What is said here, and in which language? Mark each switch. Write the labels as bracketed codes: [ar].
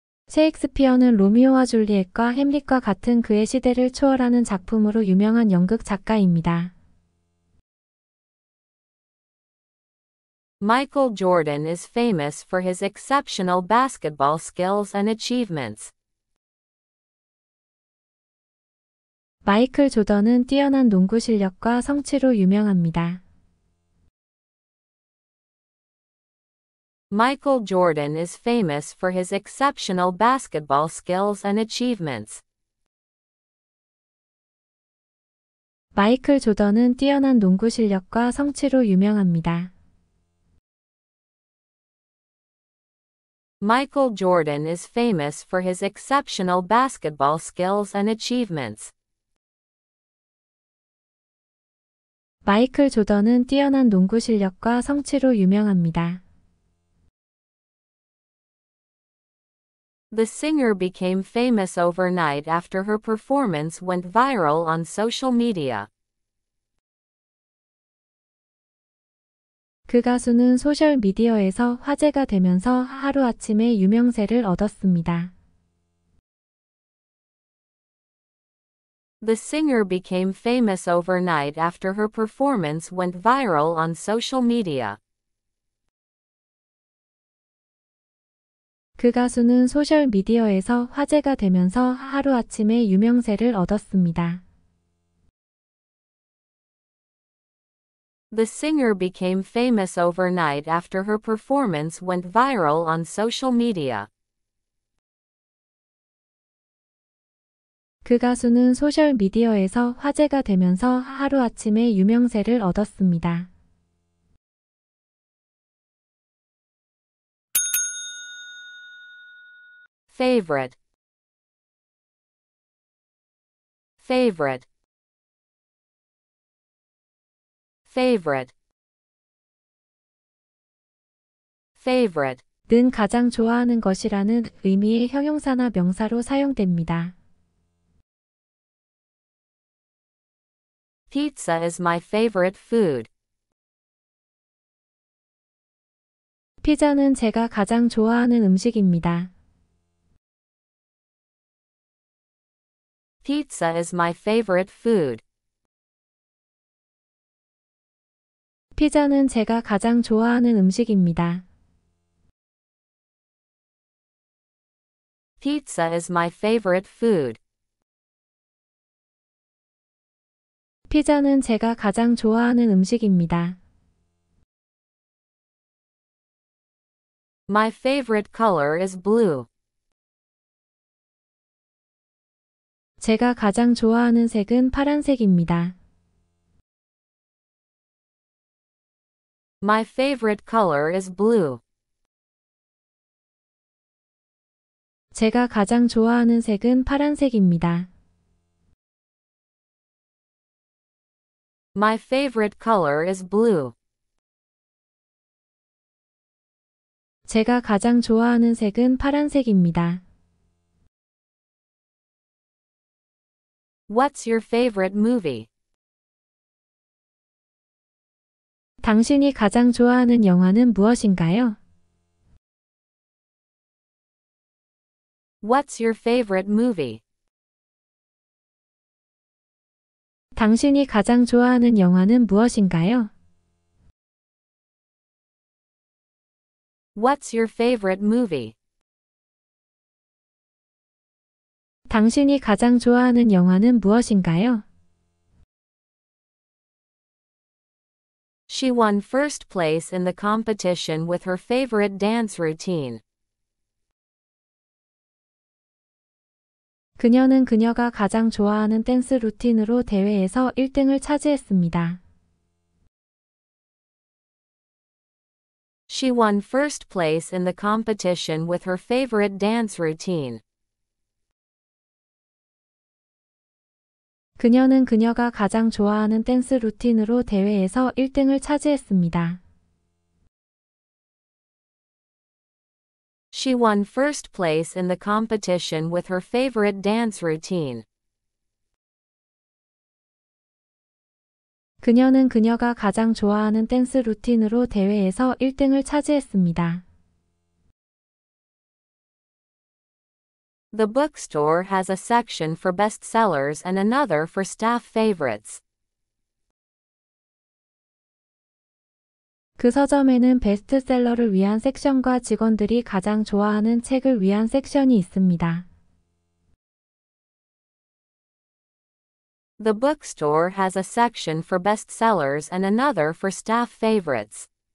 [ko] 셰익스피어는 로미오와 줄리엣과 햄릿과 같은 그의 시대를 초월하는 작품으로 유명한 연극 작가입니다. [en] Michael Jordan is famous for his exceptional basketball skills and achievements. [ko] 마이클 조던은 뛰어난 농구 실력과 성취로 유명합니다. [en] Michael Jordan is famous for his exceptional basketball skills and achievements. [ko] 마이클 조던은 뛰어난 농구 실력과 성취로 유명합니다. [en] Michael Jordan is famous for his exceptional basketball skills and achievements. [ko] 마이클 조던은 뛰어난 농구 실력과 성취로 유명합니다. [en] The singer became famous overnight after her performance went viral on social media. [ko] 그 가수는 소셜 미디어에서 화제가 되면서 하루아침에 유명세를 얻었습니다. [en] The singer became famous overnight after her performance went viral on social media. [ko] 그 가수는 소셜 미디어에서 화제가 되면서 하루아침에 유명세를 얻었습니다. [en] The singer became famous overnight after her performance went viral on social media. [ko] 그 가수는 소셜 미디어에서 화제가 되면서 하루아침에 유명세를 얻었습니다. [en] Favorite. Favorite. Favorite. Favorite. [ko] 는 가장 좋아하는 것이라는 의미의 형용사나 명사로 사용됩니다. [en] Pizza is my favorite food. [ko] 피자는 제가 가장 좋아하는 음식입니다. [en] Pizza is my favorite food. [ko] 피자는 제가 가장 좋아하는 음식입니다. [en] Pizza is my favorite food. [ko] 피자는 제가 가장 좋아하는 음식입니다. [en] My favorite color is blue. [ko] 제가 가장 좋아하는 색은 파란색입니다. [en] My favorite color is blue. [ko] 제가 가장 좋아하는 색은 파란색입니다. [en] My favorite color is blue. [ko] 제가 가장 좋아하는 색은 파란색입니다. [en] What's your favorite movie? [ko] 당신이 가장 좋아하는 영화는 무엇인가요? [en] What's your favorite movie? [ko] 당신이 가장 좋아하는 영화는 무엇인가요? [en] What's your favorite movie? [ko] 당신이 가장 좋아하는 영화는 무엇인가요? [en] She won first place in the competition with her favorite dance routine. [ko] 그녀는 그녀가 가장 좋아하는 댄스 루틴으로 대회에서 1등을 차지했습니다. [en] She won first place in the competition with her favorite dance routine. [ko] 그녀는 그녀가 가장 좋아하는 댄스 루틴으로 대회에서 1등을 차지했습니다. [en] She won first place in the competition with her favorite dance routine. [ko] 그녀는 그녀가 가장 좋아하는 댄스 루틴으로 대회에서 1등을 차지했습니다. [en] The bookstore has a section for bestsellers and another for staff favorites. [ko] 그 서점에는 베스트셀러를 위한 섹션과 직원들이 가장 좋아하는 책을 위한 섹션이 있습니다. [en] The bookstore has a section for bestsellers and another for staff favorites.